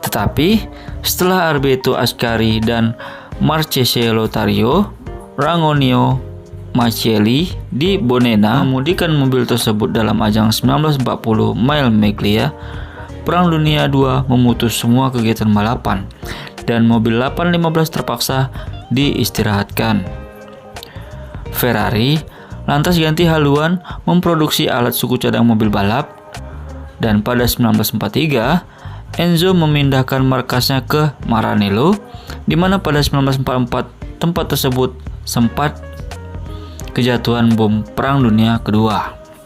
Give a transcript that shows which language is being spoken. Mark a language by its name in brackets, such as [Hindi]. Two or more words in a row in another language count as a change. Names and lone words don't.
[Indonesian] Tetapi setelah Alberto Ascari dan Marcello Tario Rangonio Macelli di Bonena mengemudikan mobil tersebut dalam ajang 1940 Mille Miglia, Perang Dunia II memutus semua kegiatan balapan dan mobil 815 terpaksa diistirahatkan. Ferrari lantas ganti haluan memproduksi alat suku cadang mobil balap, dan pada 1943 Enzo memindahkan markasnya ke Maranello, di mana pada 1944 tempat tersebut sempat kejatuhan bom Perang Dunia Kedua.